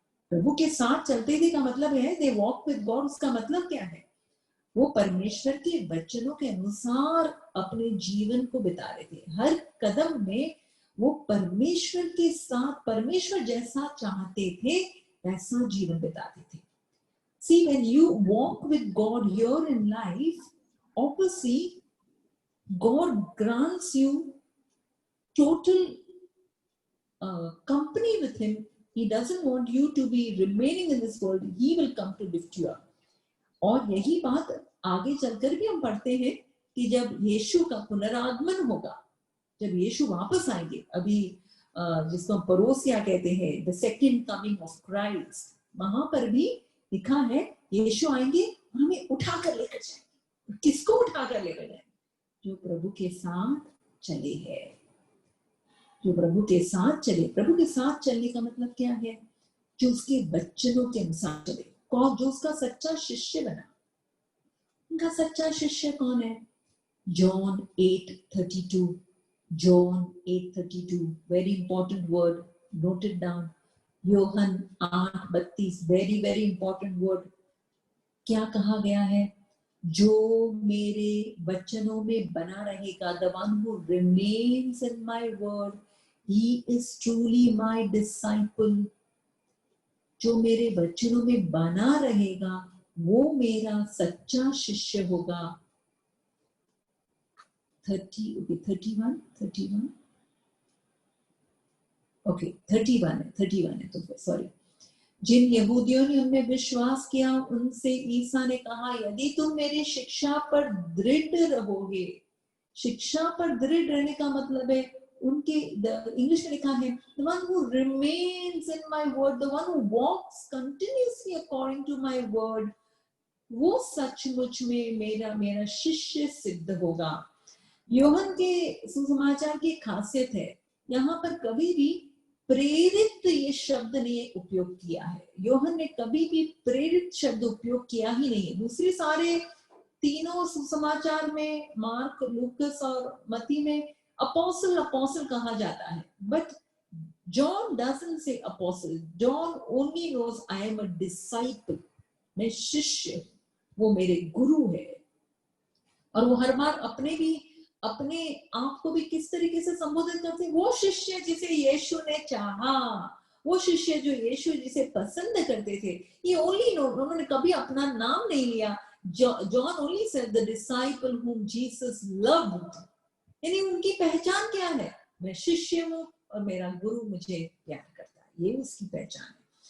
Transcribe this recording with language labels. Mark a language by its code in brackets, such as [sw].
[hi] प्रभु के साथ चलते थे का मतलब है [en] They walk with God. [hi] उसका मतलब क्या है? वो परमेश्वर के वचनों के अनुसार अपने जीवन को बिता रहे थे। हर कदम में वो परमेश्वर के साथ, परमेश्वर जैसा चाहते थे वैसा जीवन बिताते थे। [en] See, when you walk with God here in life, obviously God grants you total company with him. He doesn't want you to be remaining in this world. He will come to lift you up. [hi] और यही बात आगे चलकर भी हम पढ़ते हैं कि जब यीशु का पुनरागमन होगा, जब यीशु वापस आएंगे, अभी जिसको हम परोसिया कहते हैं, [en] the second coming of Christ, [hi] वहां पर भी लिखा है यीशु आएंगे और हमें उठा कर लेकर जाएंगे। किसको उठा कर लेकर जाएंगे? जो प्रभु के साथ चले हैं, जो प्रभु के साथ चले। प्रभु के साथ चलने का मतलब क्या है? जो उसके वचनों के अनुसार चले। कौन? जो उसका सच्चा शिष्य बना। उनका सच्चा शिष्य कौन है? [en] John 8:32. John 8:32. Very important word. Note it down. योहन 8:32. Very very important word. [hi] क्या कहा गया है? जो मेरे वचनों में बना रहेगा, [en] the one who remains in my word, he is truly my disciple. [hi] जो मेरे वचनों में बना रहेगा वो मेरा सच्चा शिष्य होगा। 31 ओके 31 है तो सॉरी। जिन यहूदियों ने उनमें विश्वास किया उनसे ईसा ने कहा, यदि तुम मेरी शिक्षा पर दृढ़ रहोगे। शिक्षा पर दृढ़ रहने का मतलब है उनके, इंग्लिश में लिखा है [en] the one who remains in my word, [hi] the one who walks continuously according to my word, वो सचमुच में मेरा शिष्य सिद्ध होगा। योहन के सुसमाचार की खासियत है, यहाँ पर कभी भी प्रेरित ये शब्द ने उपयोग किया है। योहन ने कभी भी प्रेरित शब्द उपयोग किया ही नहीं है। दूसरे सारे तीनों सुसमाचार में, मार्क, लूकस और मती में अपोस्टल कहा जाता है, but [en] John doesn't say apostle. John only knows I am a disciple. [hi] मैं शिष्य, वो मेरे गुरु है। और वो हर बार अपने आप को भी किस तरीके से संबोधित करते हैं? वो शिष्य जिसे यीशु ने चाहा, वो शिष्य जो यीशु जिसे पसंद करते थे। [en] ये only no, [hi] उन्होंने कभी अपना नाम नहीं लिया। [en] John only said the disciple whom Jesus loved. [hi] यानी उनकी पहचान क्या है? मैं शिष्य हूँ और मेरा गुरु मुझे प्यार करता है, ये उसकी पहचान है।